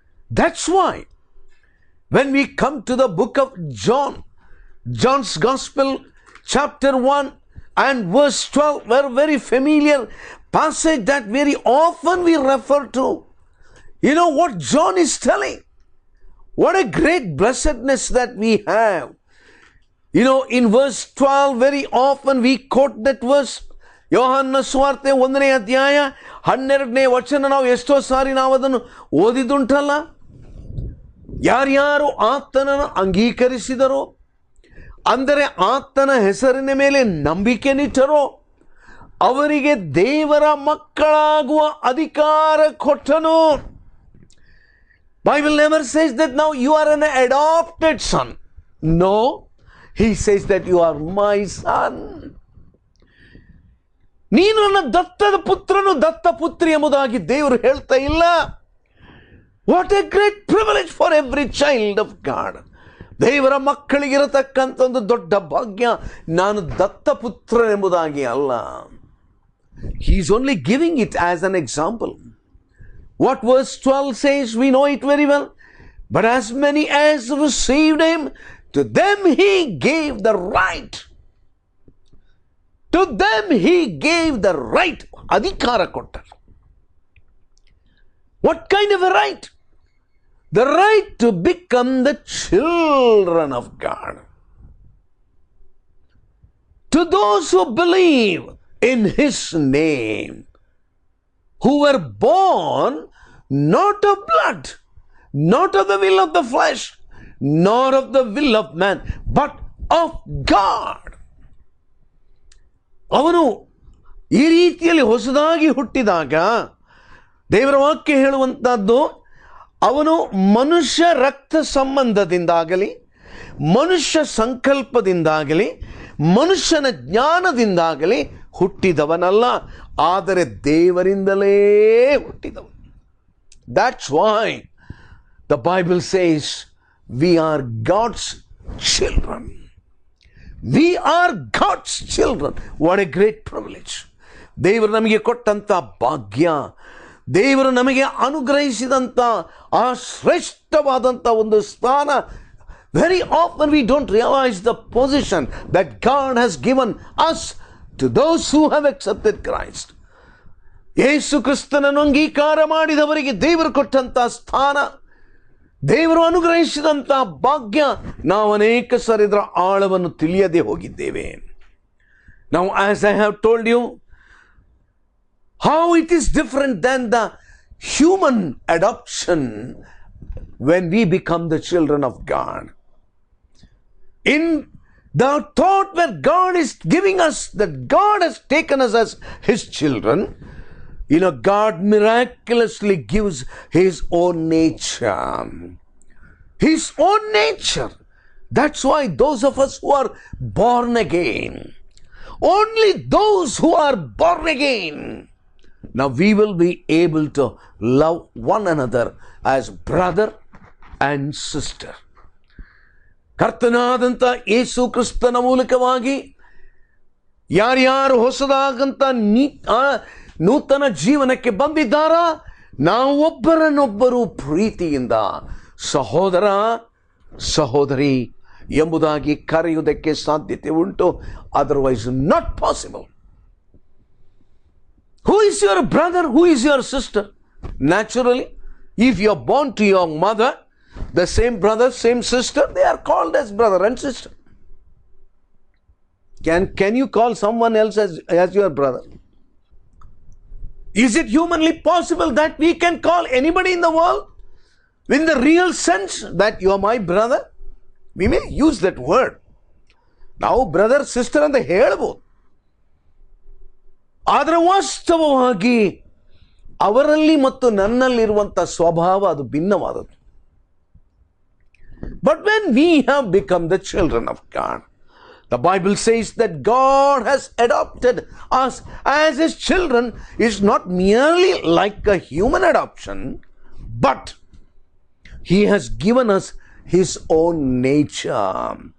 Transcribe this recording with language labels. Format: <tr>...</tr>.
<en>That's why when we come to the book of John, John's Gospel, chapter 1 and verse 12, we're very familiar passage that very often we refer to. You know what John is telling? What a great blessedness that we have. You know, in verse 12, very often we quote that verse.</en> <kn>ಯೋಹಾನನ ಸುವಾರ್ತೆ 1ನೇ ಅಧ್ಯಾಯ 12ನೇ ವಚನ ನಾವು ಎಷ್ಟೋ ಸಾರಿ ನಾವು ಅದನ್ನು ಓದಿದುಂಟಲ್ಲ. ಯಾರ್ಯಾರು ಆತನನ್ನು ಅಂಗೀಕರಿಸಿದರೋ, ಅಂದರೆ ಆತನ ಹೆಸರಿನ ಮೇಲೆ ನಂಬಿಕೆ ನಿಟ್ಟರೋ, ಅವರಿಗೆ ದೇವರ ಮಕ್ಕಳಾಗುವ ಅಧಿಕಾರ ಕೊಟ್ಟನು.</kn> <en>Bible never says that now you are an adopted son. No, he says that you are my son.</en> <kn>ನೀನು ನನ್ನ ದತ್ತದ ಪುತ್ರನು, ದತ್ತ ಪುತ್ರಿ ಎಂಬುದಾಗಿ ದೇವರು ಹೇಳ್ತಾ ಇಲ್ಲ.</kn> <en>What a great privilege for every child of God.</en> <kn>ದೇವರ ಮಕ್ಕಳಿಗಿರತಕ್ಕಂಥ ಒಂದು ದೊಡ್ಡ ಭಾಗ್ಯ. ನಾನು ದತ್ತಪುತ್ರ ಎಂಬುದಾಗಿ ಅಲ್ಲ.</kn> <en>He is only giving it as an example. What verse 12 says, we know it very well. But as many as received him, to them he gave the right. To them he gave the right.</en> <kn>Adhikara kottar.</kn> <en>What kind of a right? The right to become the children of God. To those who believe in his name, who were born not of blood, not of the will of the flesh, nor of the will of man, but of God.</en> <kn>ಅವನು ಈ ರೀತಿಯಲ್ಲಿ ಹೊಸದಾಗಿ ಹುಟ್ಟಿದಾಗ ದೇವರ ವಾಕ್ಯ ಹೇಳುವಂತಹದ್ದು, ಅವನು ಮನುಷ್ಯ ರಕ್ತ ಸಂಬಂಧದಿಂದಾಗಲಿ, ಮನುಷ್ಯ ಸಂಕಲ್ಪದಿಂದಾಗಲಿ, ಮನುಷ್ಯನ ಜ್ಞಾನದಿಂದಾಗಲಿ ಹುಟ್ಟಿದವನಲ್ಲ, ಆದರೆ ದೇವರಿಂದಲೇ ಹುಟ್ಟಿದವನು.</kn> <en>That's why the Bible says we are God's children. We are God's children. What a great privilege.</en> <kn>ದೇವರು ನಮಗೆ ಕೊಟ್ಟಂತ ಭಾಗ್ಯ, ದೇವರು ನಮಗೆ ಅನುಗ್ರಹಿಸಿದಂಥ ಆ ಶ್ರೇಷ್ಠವಾದಂಥ ಒಂದು ಸ್ಥಾನ.</kn> <en>Very often we don't realize the position that God has given us to those who have accepted Christ.</en> <kn>ಯೇಸು ಕ್ರಿಸ್ತನನ್ನು ಅಂಗೀಕಾರ ಮಾಡಿದವರಿಗೆ ದೇವರು ಕೊಟ್ಟಂತ ಸ್ಥಾನ, ದೇವರು ಅನುಗ್ರಹಿಸಿದಂಥ ಭಾಗ್ಯ, ನಾವು ಅನೇಕ ಸರಿ ಇದರ ಆಳವನ್ನು ತಿಳಿಯದೆ ಹೋಗಿದ್ದೇವೆ.</kn> <en>Now, as I have told you, how it is different than the human adoption when we become the children of God. In the thought where God is giving us, that God has taken us as his children, God miraculously gives his own nature. His own nature. That's why those of us who are born again, only those who are born again, now we will be able to love one another as brother and sister.</en> <kn>ಕರ್ತನಾದಂಥ ಯೇಸು ಕ್ರಿಸ್ತನ ಮೂಲಕವಾಗಿ ಯಾರ್ಯಾರು ಹೊಸದಾಗಂತ ನೂತನ ಜೀವನಕ್ಕೆ ಬಂದಿದ್ದಾರಾ, ನಾವು ಒಬ್ಬರನ್ನೊಬ್ಬರು ಪ್ರೀತಿಯಿಂದ ಸಹೋದರ ಸಹೋದರಿ ಎಂಬುದಾಗಿ ಕರೆಯುವುದಕ್ಕೆ ಸಾಧ್ಯತೆ ಉಂಟು.</kn> <en>Otherwise not possible. Who is your brother? Who is your sister? Naturally, if you are born to your mother, the same brother, same sister, they are called as brother and sister. Can you call someone else as your brother? Is it humanly possible that we can call anybody in the world in the real sense that you are my brother? We may use that word.</en> <kn>ನಾವು</kn> <en>brother sister</en> <kn>ಅಂತ ಹೇಳ್ಬೋದು, ಆದರೆ ವಾಸ್ತವವಾಗಿ ಅವರಲ್ಲಿ ಮತ್ತು ನನ್ನಲ್ಲಿರುವಂಥ ಸ್ವಭಾವ ಅದು ಭಿನ್ನವಾದದ್ದು.</kn> <en>But when we have become the children of God, the Bible says that God has adopted us as his children. Is not merely like a human adoption, but he has given us his own nature.</en>